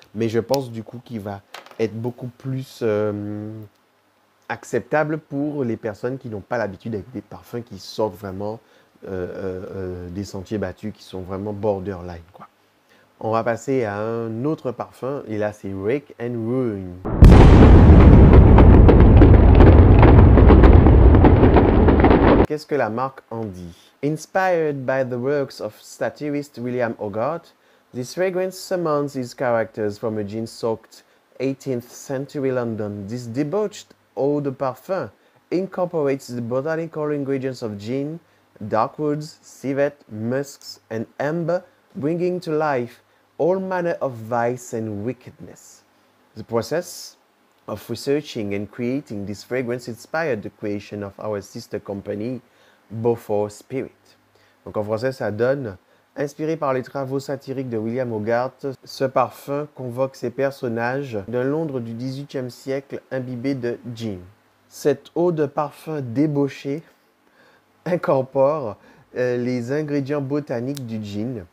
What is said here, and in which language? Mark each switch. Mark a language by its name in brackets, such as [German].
[French] Mais je pense du coup qu'il va être beaucoup plus acceptable pour les personnes qui n'ont pas l'habitude avec des parfums qui sortent vraiment des sentiers battus, qui sont vraiment borderline, quoi. On va passer à un autre parfum, et là c'est Rake and Ruin. Qu'est-ce que la marque en dit? [English] Inspired by the works of satirist William Hogarth, this fragrance summons its characters from a gin-soaked 18th century London. This debauched eau de parfum incorporates the botanical ingredients of gin, dark woods, civet, musks, and amber, bringing to life all manner of vice and wickedness. The process of researching and creating this fragrance inspired the creation of our sister company, Beaufort Spirit. [French] Donc en français, ça donne, inspiré par les travaux satiriques de William Hogarth, ce parfum convoque ces personnages d'un Londres du XVIIIe siècle imbibé de gin. Cette eau de parfum débauchée incorpore les ingrédients botaniques du gin.